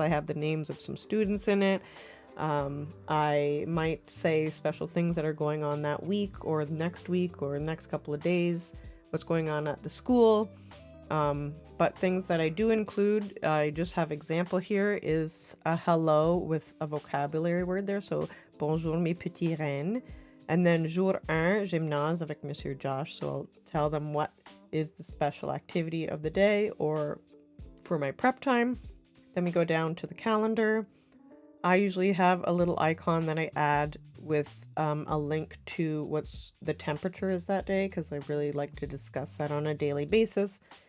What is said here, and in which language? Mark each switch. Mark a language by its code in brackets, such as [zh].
[en] I have the names of some students in it. I might say special things that are going on that week or next week or next couple of days, what's going on at the school. But things that I do include, I just have example here, is a hello with a vocabulary word there. [fr] So, bonjour mes petits reines. [en] And then [fr] jour 1, gymnase avec Monsieur Josh. [en] So I'll tell them what is the special activity of the day or for my prep time. Then we go down to the calendar. I usually have a little icon that I add with a link to what's the temperature is that day, because I really like to discuss that on a daily basis.